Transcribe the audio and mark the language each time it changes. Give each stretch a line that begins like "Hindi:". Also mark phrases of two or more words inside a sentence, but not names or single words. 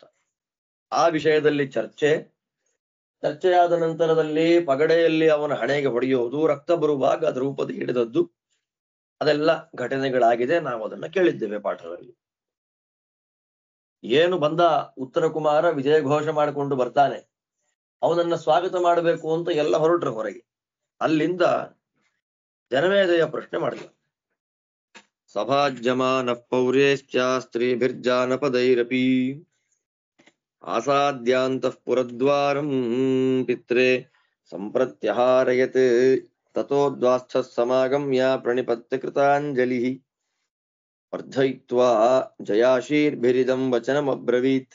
Kannada: ಆ ವಿಷಯದಲ್ಲಿ ಚರ್ಚೆಯಾದ ನಂತರದಲ್ಲಿ ಪಗಡೆಯಲ್ಲಿ ಅವನ ಹಣೆಗೆ ಹೊಡೆಯುವುದು, ರಕ್ತ ಬರುವಾಗ ಅದರ ರೂಪದ ಹಿಡಿದದ್ದು, ಅದೆಲ್ಲ ಘಟನೆಗಳಾಗಿದೆ. ನಾವು ಅದನ್ನ ಕೇಳಿದ್ದೇವೆ ಪಾಠದಲ್ಲಿ. ಏನು ಬಂದ ಉತ್ತರ ಕುಮಾರ ವಿಜಯ ಘೋಷ ಮಾಡಿಕೊಂಡು ಬರ್ತಾನೆ, ಅವನನ್ನ ಸ್ವಾಗತ ಮಾಡಬೇಕು ಅಂತ ಎಲ್ಲ ಹೊರಟ್ರು ಹೊರಗೆ. ಅಲ್ಲಿಂದ ಜನಮೇಜಯ ಪ್ರಶ್ನೆ ಮಾಡಿದ,
Sanskrit: ಸಭಾಜ್ಯಮಾನ ಪೌರ್ಯಶ್ಚ ಸ್ತ್ರೀಭಿರ್ಜಾನಪದೈರಪಿ ಆಸಾದ್ಯಾಂತಃ ಪುರದ್ವಾರಂ ಪಿತ್ರೆ ಸಂಪ್ರತ್ಯಹಾರಯತ್ ತತೋದ್ವಾಸ್ಥಃ ಸಮಾಗಮ್ಯ ಪ್ರಣಿಪತ್ಯ ಕೃತಾಂಜಲಿ ವರ್ಧಯಿತ್ವಾ ಜಯಾಶೀರ್ಭಿರಿದಂ ವಚನಮಬ್ರವೀತ್